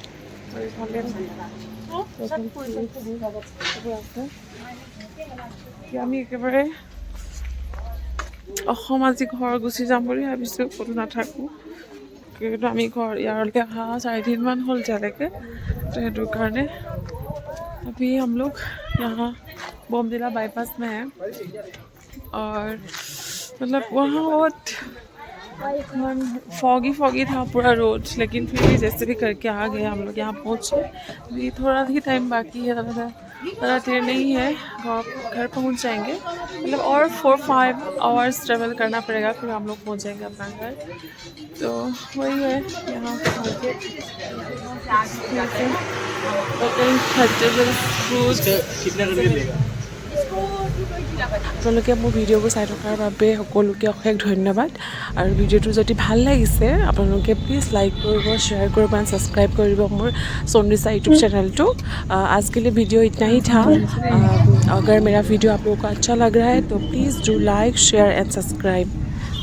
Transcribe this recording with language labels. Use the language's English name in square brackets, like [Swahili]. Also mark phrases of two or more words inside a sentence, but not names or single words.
[Assamese] আমি একেবাৰে অসম আজি ঘৰ গুচি যাম বুলি ভাবিছোঁ, ক'তো নাথাকোঁ। কিন্তু আমি ঘৰ ইয়াৰলৈকে অহা 4 দিনমান হ'ল এতিয়ালৈকে, তো সেইটো কাৰণে [Hindi] अभी हम लोग यहाँ बमदिला बाईपास में हैं। और मतलब वहाँ बहुत फॉगी था पूरा रोड, लेकिन फिर भी जैसे भी करके आ गए हम लोग यहाँ पहुँचे। अभी थोड़ा ही टाइम बाकी है, ज़्यादा देर नहीं है, घर पहुँच जाएंगे। मतलब और 4-5 आवर्स ट्रेवल करना पड़ेगा, फिर हम लोग पहुँच जाएंगे अपना घर। तो वही है यहाँ मार्केट, [Assamese] আপোনালোকে মোৰ ভিডিঅ'বোৰ চাই থকাৰ বাবে সকলোকে অশেষ ধন্যবাদ। আৰু ভিডিঅ'টো যদি ভাল লাগিছে আপোনালোকে প্লিজ লাইক কৰিব, शेयर কৰিব [English] and subscribe [Assamese] কৰিব মোৰ सोनरिसा [English] YouTube channel too. [Hindi] आज के लिए वीडियो इतना ही था। अगर मेरा वीडियो आप लोगों को अच्छा लग रहा है तो [English] please do like, share and subscribe.